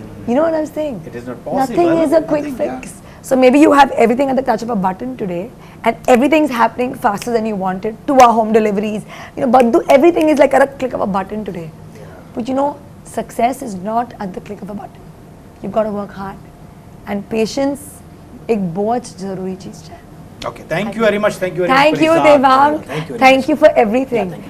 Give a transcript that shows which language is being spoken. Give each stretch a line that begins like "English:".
English: You know what I'm saying? It is not possible. Nothing is a quick fix. So maybe you have everything at the touch of a button today and everything's happening faster than you wanted. 2-hour home deliveries, you know, everything is like at a click of a button today. But you know, success is not at the click of a button. You've got to work hard. And
Hindi: patience एक बहुत ज़रूरी चीज़ है.
English: Okay, thank you very much. Thank you, Devang. Thank you for everything.